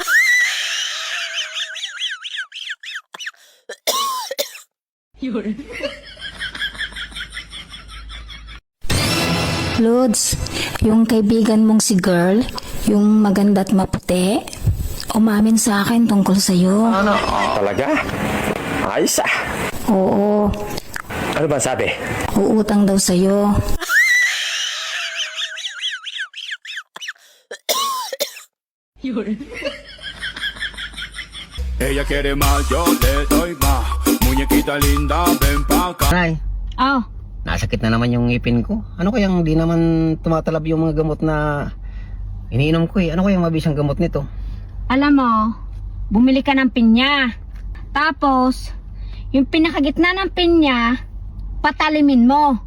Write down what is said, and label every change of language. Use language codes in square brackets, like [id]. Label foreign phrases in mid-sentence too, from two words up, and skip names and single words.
[tl] Lods, yung kaibigan mong si girl, yung maganda at maputi, umamin sa akin tungkol sa'yo. Talaga? Ayos ah. Oo, Ano ba sabi? uutang daw sa'yo. [es] Ella quiere más, yo le doy más. Muñequita linda, ven pa' acá. [tl] Nay, Oh, nasakit na naman yung ngipin ko. Ano kayang di naman tumatalab yung mga gamot na iniinom ko eh? Ano kayang mabisang gamot nito? alam mo, bumili ka ng pinya. Tapos, yung pinakagitna ng pinya, patalimin mo.